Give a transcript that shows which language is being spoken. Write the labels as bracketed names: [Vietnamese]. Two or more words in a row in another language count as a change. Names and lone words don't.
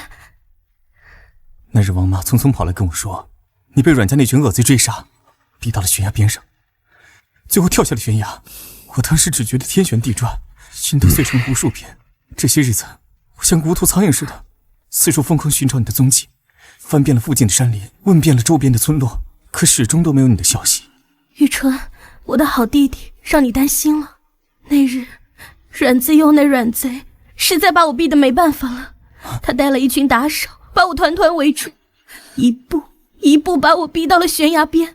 [Chinese] 那日王媽匆匆跑來跟我說，你被阮家那群惡賊追殺，逼到了懸崖邊上，最後跳下了懸崖。我當時只覺得天旋地轉，心都碎成了無數片。這些日子，我像無頭蒼蠅似的，四處瘋狂尋找你的蹤跡，翻遍了附近的山林，問遍了周邊的村落，可始終都沒有你的消息。玉春，我的好弟弟，讓你擔心了。那日，阮自佑那阮賊實在把我逼得沒辦法了，他帶了一群打手，把我團團圍住，一步一步把我逼到了懸崖邊。